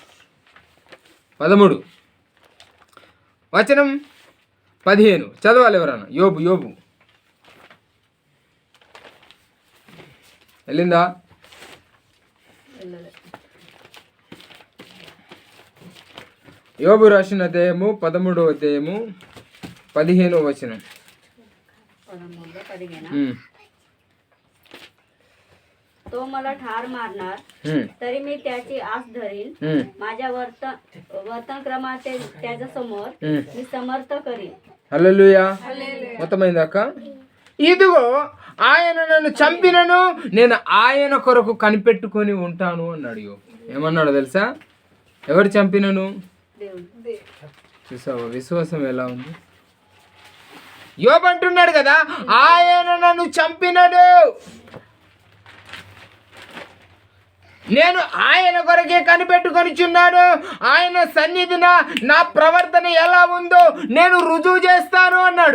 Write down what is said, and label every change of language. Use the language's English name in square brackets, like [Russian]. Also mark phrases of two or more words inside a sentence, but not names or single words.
[Telugu] 13 వచనం 15 చదవాలి ఎవరన్నా. యోబు వెళ్ళిందా? యోబు రాసిన అధ్యాయము 13వ అధ్యాయము 15వ వచనం. [Marathi] तो मला ठार मारणार, तरी मी त्याची आस धरीन. माझ्या वर्तनक्रमाचे त्याच्या समोर मी समर्थ करीन. [Telugu] హల్లెలూయా. మొత్తమైందాక? ఇదిగో ఆయన నన్ను చంపినను నేను ఆయన కొరకు కనిపెట్టుకొని ఉంటాను అన్నాడు యోబు. ఏమన్నాడు తెలుసా? ఎవరు చంపినను? చూసావా విశ్వాసం ఎలా ఉంది? యోబు అంటున్నాడు కదా, ఆయన నన్ను చంపినడు, నేను ఆయన కొరకే కనిపెట్టుకొనిచున్నాను, ఆయన సన్నిధిన నా ప్రవర్తన ఎలా ఉందో నేను రుజువు చేస్తాను అన్నాడు.